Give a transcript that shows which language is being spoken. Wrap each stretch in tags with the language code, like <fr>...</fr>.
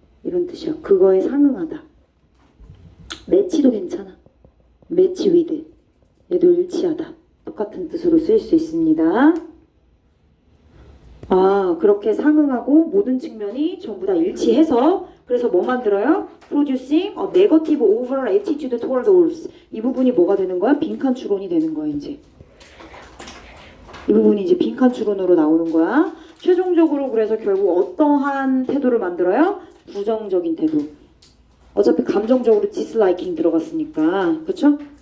<ko>이런 뜻이야. 그거에 상응하다. 매치도 괜찮아. 매치 위드. 얘도 일치하다. 똑같은 뜻으로 쓰일 수 있습니다. 아, 그렇게 상응하고 모든 측면이 전부 다 일치해서 그래서 뭐 만들어요?</ko> <en>Producing a negative overall attitude toward others.</en> <ko>이 부분이 뭐가 되는 거야? 빈칸 추론이 되는 거야, 이제. 이 부분이 이제 빈칸 추론으로 나오는 거야. 최종적으로 그래서 결국 어떠한 태도를 만들어요? 부정적인 태도. 어차피 감정적으로 disliking 들어갔으니까. 그쵸?</ko>